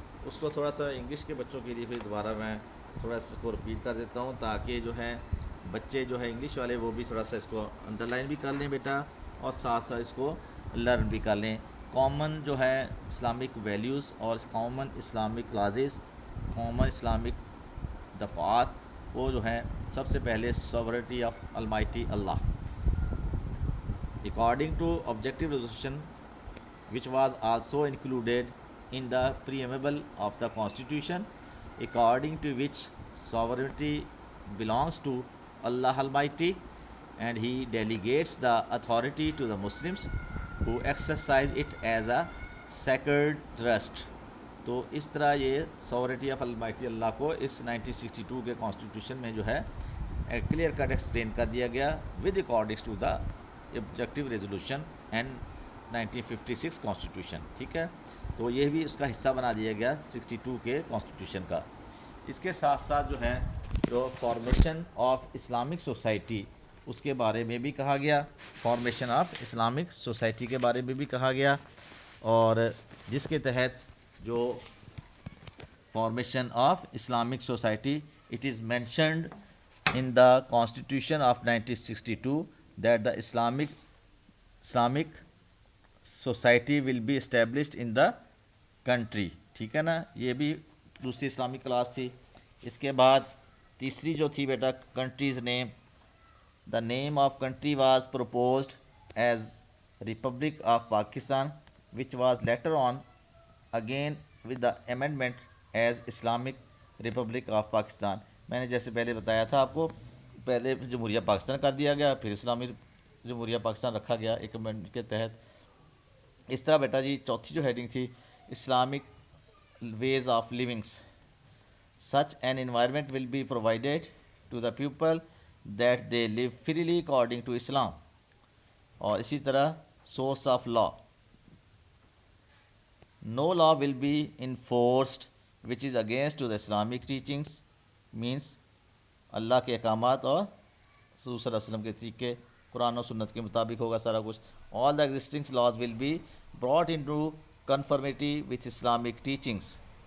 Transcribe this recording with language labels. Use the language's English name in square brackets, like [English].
[Urdu] اس کو تھوڑا سا انگلش کے بچوں کے لیے پھر دوبارہ میں تھوڑا سا اس کو رپیٹ کر دیتا ہوں تاکہ جو ہے بچے جو ہے انگلش والے وہ بھی تھوڑا سا اس کو انڈر لائن بھی کر لیں بیٹا اور ساتھ ساتھ اس کو لرن بھی کر لیں. کامن جو ہے اسلامک ویلیوز اور common Islamic classes, common Islamic دفعات، وہ جو ہیں سب سے پہلے سوورٹی of almighty Allah. [English] According to objective resolution which was also included in the preamble of the Constitution, according to which sovereignty belongs to Allah Almighty and He delegates the authority to the Muslims who exercise it as a sacred trust. [Urdu] تو اس طرح یہ سوورٹی of almighty اللہ کو اس 1962 کے constitution میں جو ہے clear cut explain کر دیا گیا with اکارڈنگس to the objective resolution and 1956 constitution. ٹھیک ہے، تو یہ بھی اس کا حصہ بنا دیا گیا 62 کے کانسٹیٹیوشن کا. اس کے ساتھ ساتھ جو ہے جو فارمیشن آف اسلامک سوسائٹی اس کے بارے میں بھی کہا گیا، فارمیشن آف اسلامک سوسائٹی کے بارے میں بھی کہا گیا، اور جس کے تحت جو formation of Islamic society [English] It is mentioned in the Constitution of 1962 that the Islamic society will be established in the country. [Urdu] ٹھیک ہے نا، یہ بھی دوسری اسلامی کلاس تھی. اس کے بعد تیسری جو تھی بیٹا countries name. [English] The name of country was proposed as republic of Pakistan which was later on again with the amendment as Islamic republic of Pakistan. [Urdu] میں نے جیسے پہلے بتایا تھا آپ کو، پہلے جمہوریہ پاکستان کر دیا گیا، پھر اسلامی جمہوریہ پاکستان رکھا گیا ایک امینڈمنٹ کے تحت. اس طرح بیٹا جی چوتھی جو ہیڈنگ تھی Islamic ways of لیونگس. [English] Such an environment will be provided to the people that they live freely according to Islam. [Urdu] اور اسی طرح source of law. [English] no law will be enforced which is against to the Islamic teachings, [Urdu] means اللہ کے احکامات اور رسول صلی اللہ علیہ وسلم کے طریقے، قرآن و سنت کے مطابق ہوگا سارا کچھ. [English] All the existing laws will be brought in to conformity with Islamic teachings.